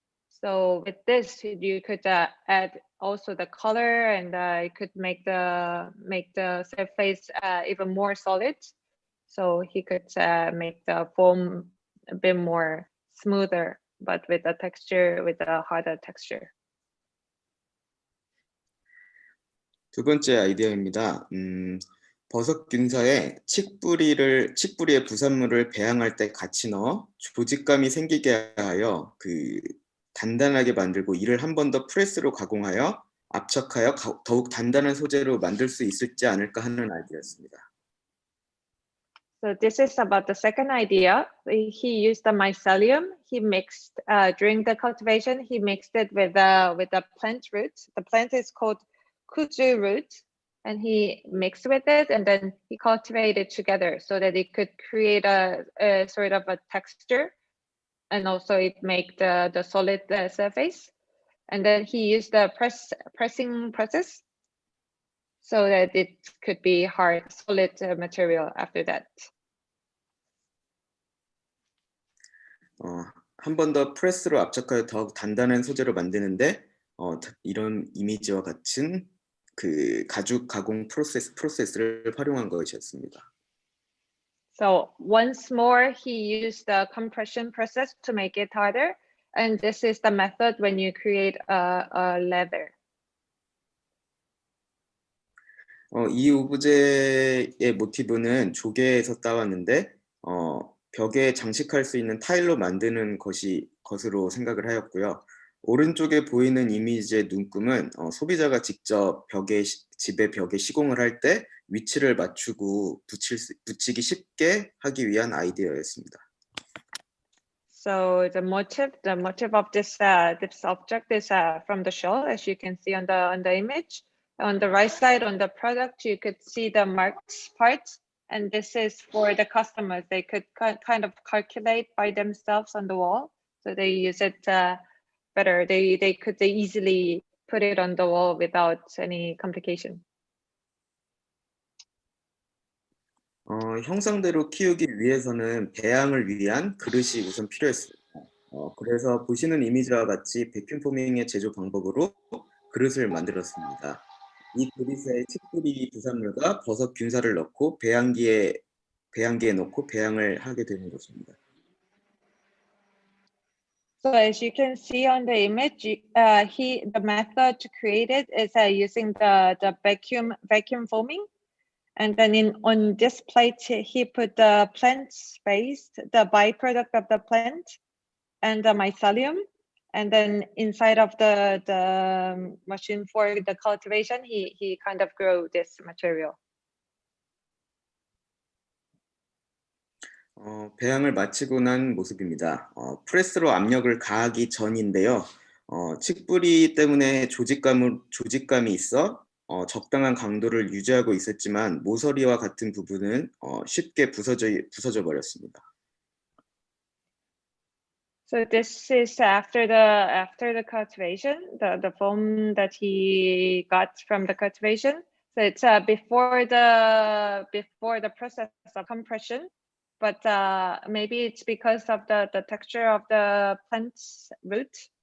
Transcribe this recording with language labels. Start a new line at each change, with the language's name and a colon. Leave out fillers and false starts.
English: So with this, you could add also the color, and it could make the surface even more solid. So he could make the foam a bit more smoother, but with a harder texture.
Korean: 두 번째 아이디어입니다. 버섯 균사에 칡뿌리의 부산물을 배양할 때 같이 넣어 조직감이 생기게 하여 단단하게 만들고 이를 한 번 더 프레스로 가공하여 압착하여 더욱 단단한 소재로 만들 수 있을지 않을까 하는 아이디어였습니다.
English: So this is about the second idea. He used the mycelium. He mixed during the cultivation. He mixed it with the plant root. The plant is called kuju root, and he mixed with it, and then he cultivated together so that it could create a sort of a texture, and also it make the solid surface. And then he used the pressing process so that it could be hard, solid material after that.
Korean: 한 번 더 프레스로 압착하여 더욱 단단한 소재로 만드는데 이런 이미지와 같은 가죽 가공 프로세스를 활용한 것이었습니다.
English: So once more, he used the compression process to make it harder, and this is the method when you create a leather.
Korean: 이 오브제의 모티브는 조개에서 따왔는데 벽에 장식할 수 있는 타일로 만드는 것으로 생각을 하였고요. 오른쪽에 보이는 이미지의 눈금은 소비자가 직접 집의 벽에 시공을 할 때 위치를 맞추고 붙이기 쉽게 하기 위한 아이디어였습니다.
English: So the motive of this object is from the shell, as you can see on the image. On the right side, on the product, you could see the marked parts, and this is for the customers. They could kind of calculate by themselves on the wall, so they use it better. They could easily put it on the wall without any complication.
Korean: 형상대로 키우기 위해서는 배양을 위한 그릇이 우선 필요했습니다. 그래서 보시는 이미지와 같이 베큐um 포밍의 제조 방법으로 그릇을 만들었습니다. 이 그릇에 칡뿌리 부산물과 버섯 균사를 넣고 배양기에 넣고 배양을 하게 되는 것입니다.
English: So as you can see on the image, the method to create it is using the vacuum foaming, and then on this plate he put the plant paste, the byproduct of the plant, and the mycelium, and then inside of the machine for the cultivation, he kind of grew this material.
Korean: 배양을 마치고 난 모습입니다. 프레스로 압력을 가하기 전인데요. 칡뿌리 때문에 조직감이 있어 적당한 강도를 유지하고 있었지만 모서리와 같은 부분은 쉽게 부서져 버렸습니다.
English: So this is after the cultivation, the foam that he got from the cultivation. So it's before the process of compression, but maybe it's because of the texture of the plant's root.